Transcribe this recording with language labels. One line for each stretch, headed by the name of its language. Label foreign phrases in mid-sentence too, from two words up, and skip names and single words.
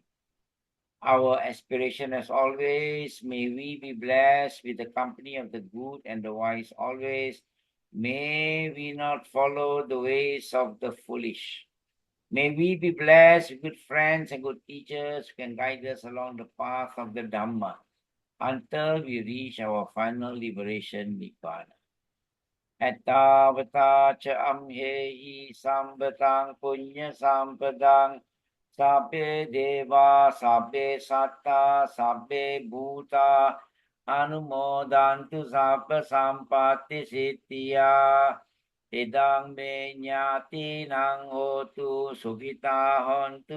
English: Our aspiration as always, may we be blessed with the company of the good and the wise always. May we not follow the ways of the foolish. May we be blessed with good friends and good teachers who can guide us along the path of the Dhamma until we reach our final liberation, Nibbana.
Pali: Ettavata cha amhehi sambatang punya sampadang sabbe deva sabbe satta sabbe bhuta anumodantu sabba sampatti siddhya idang me nyati nang hotu sukita hontu